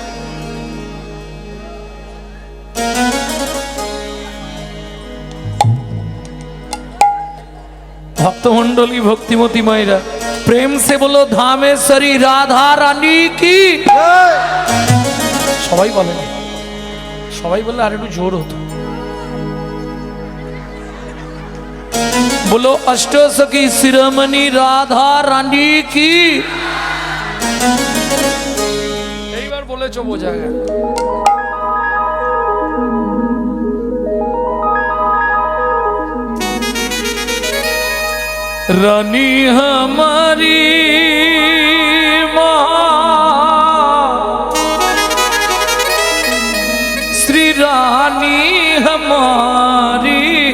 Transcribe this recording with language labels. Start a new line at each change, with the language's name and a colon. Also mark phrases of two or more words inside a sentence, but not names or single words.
Bangla: ভক্তমন্ডলী ভক্তিমতী মায়েরা
Hindi: प्रेम से बोलो धामेश्वरी राधा रानी की।
Bangla: সবাই বলে, সবাই বললে আর একটু জোর হতো।
Hindi: बोलो अष्ट सखी शिरोमणि राधा रानी की।
Bangla: এইবার বলেছো বোঝা গেল।
Hindi: रानी हमारी श्री रानी हमारी